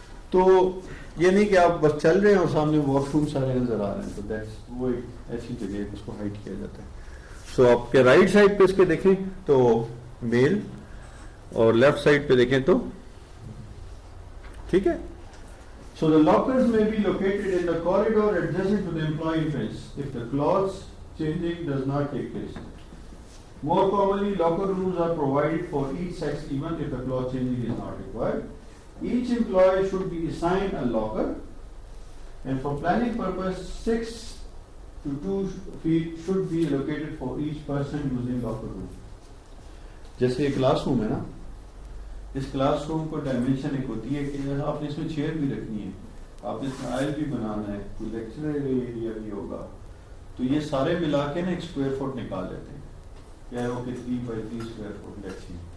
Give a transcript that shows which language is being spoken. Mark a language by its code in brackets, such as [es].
[ur] تو یہ نہیں کہ آپ بس چل رہے ہیں اور سامنے واش روم سارے نظر آ رہے ہیں, تو دیٹس وہ ایک ایسی جگہ ہے اس کو ہائڈ کیا جاتا ہے. سو آپ کے رائٹ سائڈ پہ اس کے دیکھیں تو میل اور لیفٹ سائڈ پہ دیکھیں تو ٹھیک ہے. [en] So the lockers may be located in the corridor adjacent to the employee entrance if the clothes changing does not take place. More commonly, locker rooms are provided for each sex even if the cloth changing is not required. Each employee should be assigned a locker, and for planning purpose, 6 to 2 feet should be allocated for each person using locker room. [ur] جیسے یہ class room ہے نا, اس class room کو dimension ایک ہوتی ہے کہ آپ نے اس میں چیئر بھی رکھنی ہے, آپ نے اس میں آئل بھی بنانا ہے, کوئی لیکچرر ایریا بھی ہوگا, تو یہ سارے ملا کے نا ایک اسکوائر فٹ نکال لیتے ہیں, کیا ہے وہ کہ 3x3 square fit [en] Let's see.